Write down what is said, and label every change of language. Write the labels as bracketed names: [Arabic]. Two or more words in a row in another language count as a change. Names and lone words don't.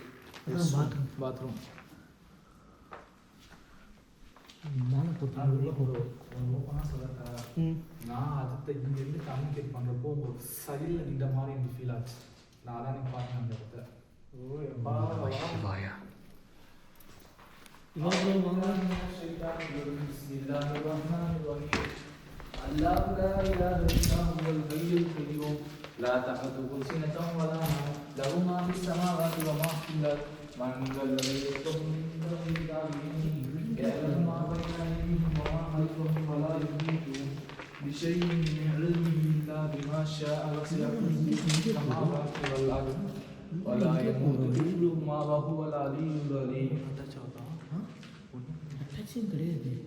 [Tamil] பாத்ரூம் மேலே போட்டு நான் அடுத்த இங்கேருந்து கம்யூனிகேட் பண்ணுறப்போ ஒரு சைடில் நின்ற மாதிரி எனக்கு ஃபீல் ஆச்சு. நான் தான் எனக்கு பார்த்தேன் அந்த இடத்த. வாயா [Arabic] لا تأخذه سنة ولا نوم له ما في السماوات وما في الأرض من ذا الذي يشفع عنده إلا بإذنه يعلم ما بين أيديهم وما خلفهم ولا يحيطون بشيء من علمه إلا بما شاء وسع كرسيه السماوات والأرض ولا يموت حفظهما وهو العلي العليم. [Tamil] அட்டாச்சும் கிடையாது.